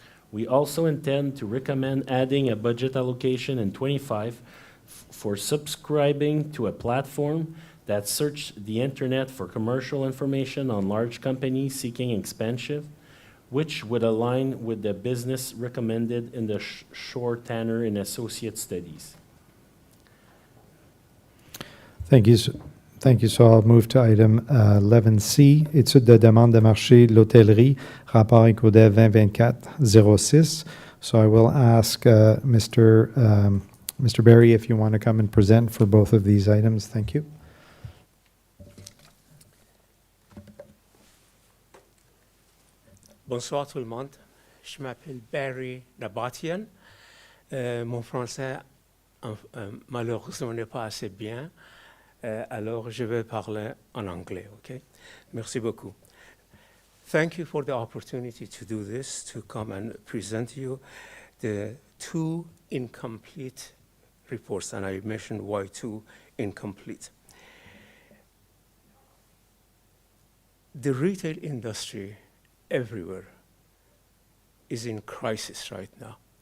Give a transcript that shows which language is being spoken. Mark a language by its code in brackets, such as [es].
[en] We also intend to recommend adding a budget allocation in 25 for subscribing to a platform that searches the internet for commercial information on large companies seeking expansion, which would align with the business recommended in the Shore Tanner and Associate studies. Thank you. Thank you. So I'll move to item [fr] 11C, étude de demande de marché de l'hôtellerie, rapport ICODEV 2024-06. [en] So I will ask Mr. Barry if you want to come and present for both of these items. Thank you. [fr] Bonsoir tout le monde. Je m'appelle Barry Nabatian. Mon français, malheureusement, n'est pas assez bien. Alors, je vais parler en anglais, okay? Merci beaucoup. [en] Thank you for the opportunity to do this, to come and present you the two incomplete reports, and I mentioned why two incomplete. The retail industry everywhere is in crisis right now.